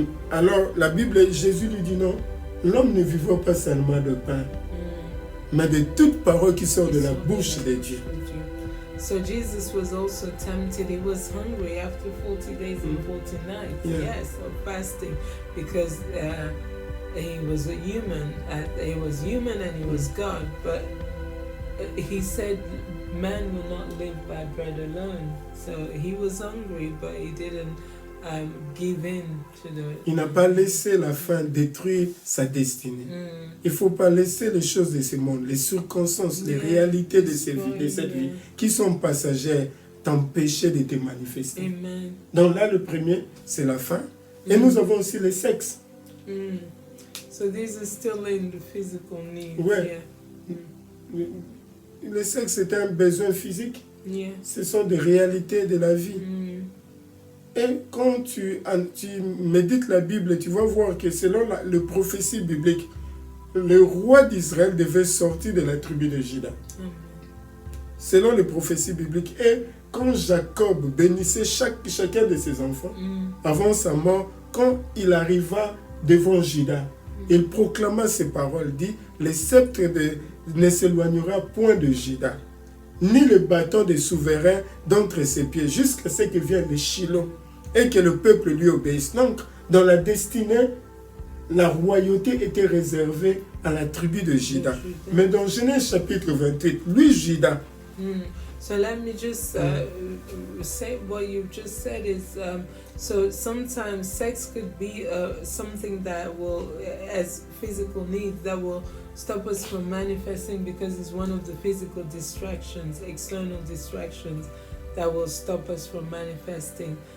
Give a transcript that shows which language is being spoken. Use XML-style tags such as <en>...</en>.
<fr>Alors, la Bible, Jésus lui dit non, l'homme ne vivra pas seulement de pain, mais de toute parole qui sort de la bouche de Dieu.</fr> <en>So Jesus was also tempted. He was hungry after 40 days and 40 nights. Yes, of fasting, because he was a human. He was human and he was God. But he said, "Man will not live by bread alone." So he was hungry, but he didn't give in to the.</en> <fr>Il n'a pas laissé la faim détruire sa destinée. Il ne faut pas laisser les choses de ce monde, les circonstances, les réalités de cette vie, qui sont passagères, t'empêcher de te manifester. Amen. Donc là, le premier, c'est la faim. Et nous avons aussi le sexe.</fr> <en>So these are still in the physical needs.</en> <fr>Ouais. Le sexe, c'est un besoin physique. Ce sont des réalités de la vie. Et quand tu médites la Bible, tu vas voir que selon le prophétie biblique, le roi d'Israël devait sortir de la tribu de Juda. Selon les prophéties bibliques. Et quand Jacob bénissait chacun de ses enfants, avant sa mort, quand il arriva devant Juda, il proclama ces paroles, dit, le sceptre ne s'éloignera point de Juda, ni le bâton des souverains d'entre ses pieds, jusqu'à ce que vienne le Shiloh, et que le peuple lui obéisse. Donc, dans la destinée, la royauté était réservée à la tribu de Juda. Mais dans Genèse chapitre 28, lui, Juda.</fr> <en>So let me just say what you just said is, so sometimes sex could be something that will, as physical needs, that will stop us from manifesting because it's one of the physical distractions, external distractions that will stop us from manifesting.</en>